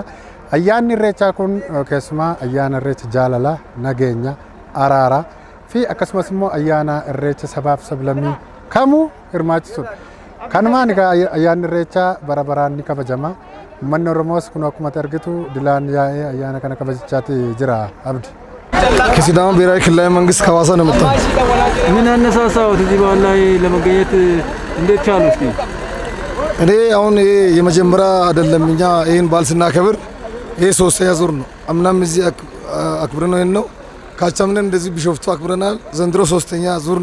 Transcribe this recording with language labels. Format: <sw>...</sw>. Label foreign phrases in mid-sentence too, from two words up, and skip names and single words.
<om>Ayyaanni irreechaa kun keessumaa ayyaana irreecha jaalalaa, nageenya, araaraa fi akkasumas immoo ayyaana irreecha sabaaf sablammii kamuu hirmaachisuudha. Kanumaan ayyaanni irreechaa bara baraan ni kabajama. Uummanni Oromoos kun akkuma argitu dilaan yaa'ee ayyaana kana kabajachaati jira abdi.</om> <am>ከሲዳማ ብሔራዊ ክልላዊ መንግስት ከሐዋሳ ነው መጣው። ምን አነሳሳዎት እዚህ በዓል ላይ ለመገኘት እንዴት ቻሉ? እስኪ እኔ አሁን የመጀመሪያ አይደለም እኛ ይሄን በዓል ስናከብር ይሄ ሶስተኛ ዙር ነው። አምናም እዚህ አክብረን ነው ካቻምነን እንደዚህ ቢሾፍቱ አክብረናል። ዘንድሮ ሶስተኛ ዙር</am>